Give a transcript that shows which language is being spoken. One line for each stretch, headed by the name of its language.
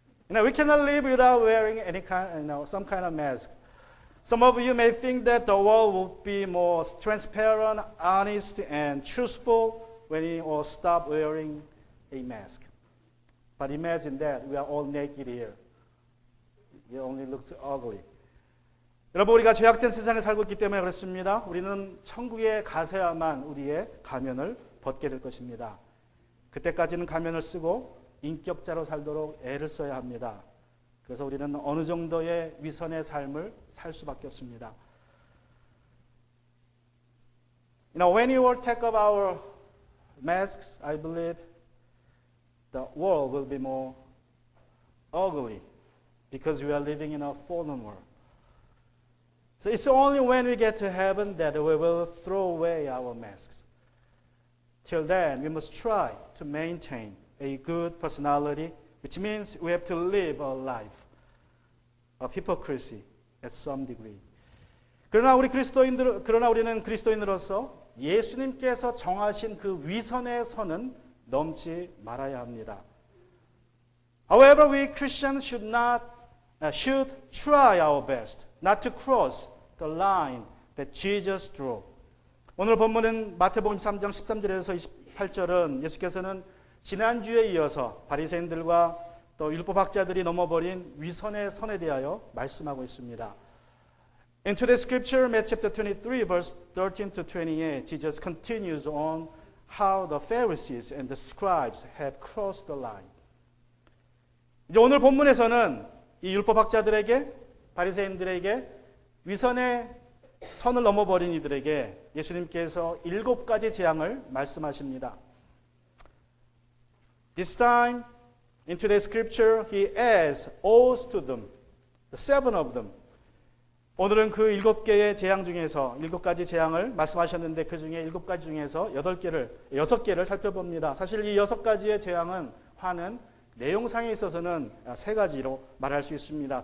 English: We cannot live without wearing any kind, some kind of mask. Some of you may think that the world would be more transparent, honest, and truthful when we all stop wearing a mask. But imagine that we are all naked here. It only looks ugly.
Korean: 여러분, 우리가 죄악된 세상에 살고 있기 때문에 그렇습니다. 우리는 천국에 가서야만 우리의 가면을 벗게 될 것입니다. 그때까지는 가면을 쓰고 인격자로 살도록 애를 써야 합니다. 그래서 우리는 어느 정도의 위선의 삶을 살 수밖에 없습니다.
English: When you will take off our masks, I believe the world will be more ugly because we are living in a fallen world. So it's only when we get to heaven that we will throw away our masks. Till then, we must try to maintain a good personality, which means we have to live a life of hypocrisy at some degree.
Korean: 그러나 우리는 그리스도인으로서 예수님께서 정하신 그 위선의 선은 넘지 말아야 합니다.
English: However, we Christians should try our best not to cross the line that Jesus drew.
Korean: 오늘 본문은 마태복음 3장 13절에서 28절은 예수께서는 지난주에 이어서 바리새인들과 또 율법학자들이 넘어버린 위선의 선에 대하여 말씀하고 있습니다.
English: In today's scripture, Matthew chapter 23, verse 13 to 28, Jesus continues on how the Pharisees and the scribes have crossed the line.
Korean: 이제 오늘 본문에서는 이 율법학자들에게, 바리새인들에게 위선의 선을 넘어버린 이들에게 예수님께서 7가지 재앙을 말씀하십니다.
English: This time, in today's scripture, he adds oaths to them, the 7 of them.
Korean: 오늘은 그 7개의 재앙 중에서 7가지 재앙을 말씀하셨는데 그 중에 7가지 중에서 6개를 살펴봅니다. 사실 이 6가지의 재앙은 화는 내용상에 있어서는 3가지로 말할 수 있습니다.